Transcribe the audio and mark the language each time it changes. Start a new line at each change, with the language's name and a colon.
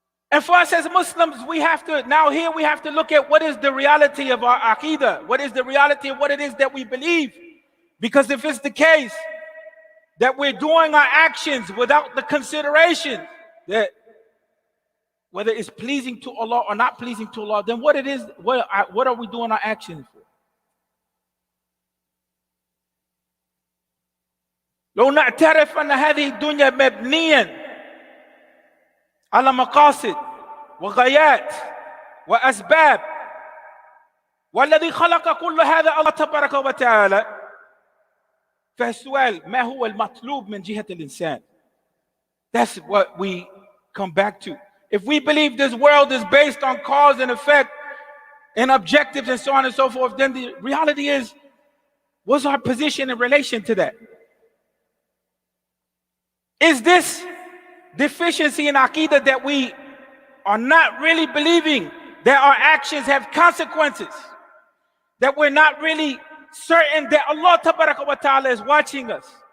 English: And for us as Muslims, we have to look at what is the reality of our aqidah, what is the reality of what it is that we believe. Because if it's the case that we're doing our actions without the consideration that whether it's pleasing to Allah or not pleasing to Allah, then what are we doing our actions for?
Arabic: لو نعترف أن هذه الدنيا مبنية على مقاصد وغايات وأسباب، والذي خلق كل هذا الله تبارك وتعالى، فالسؤال ما هو المطلوب من جهة الإنسان?
English: That's what we come back to. If we believe this world is based on cause and effect and objectives and so on and so forth, then the reality is, what's our position in relation to that? Is this deficiency in Aqidah that we are not really believing that our actions have consequences, that we're not really certain that Allah Tabaraka wa Ta'ala is watching us,